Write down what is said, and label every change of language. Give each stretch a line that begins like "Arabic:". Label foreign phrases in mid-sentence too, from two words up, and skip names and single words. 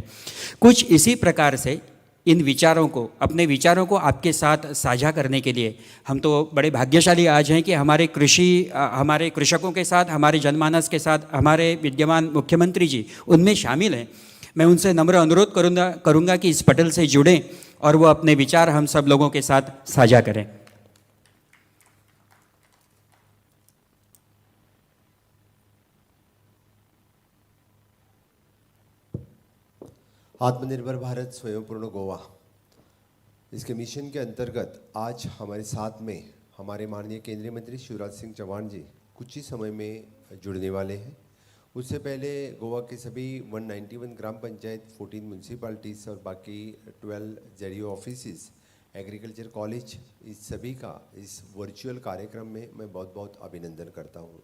Hindi: कुछ इसी प्रकार से इन विचारों को, अपने विचारों को आपके साथ साझा करने के लिए हम तो बड़े भाग्यशाली आज हैं कि हमारे कृषकों के साथ, हमारे जनमानस के साथ हमारे विद्यमान मुख्यमंत्री जी उनमें शामिल हैं। मैं उनसे नम्र अनुरोध करूंगा कि इस पटल से जुड़ें और वो अपने विचार हम सब लोगों के साथ साझा करें। आत्मनिर्भर भारत स्वयंपूर्ण गोवा, इसके मिशन के अंतर्गत आज हमारे साथ में हमारे माननीय केंद्रीय मंत्री शिवराज सिंह चौहान जी कुछ ही समय में जुड़ने वाले हैं। उससे पहले गोवा के सभी 191 ग्राम पंचायत, 14 म्यूनसिपालिटीज़ और बाकी 12 ZDO ऑफिसेस, एग्रीकल्चर कॉलेज, इस सभी का इस वर्चुअल कार्यक्रम में मैं बहुत बहुत अभिनंदन करता हूँ।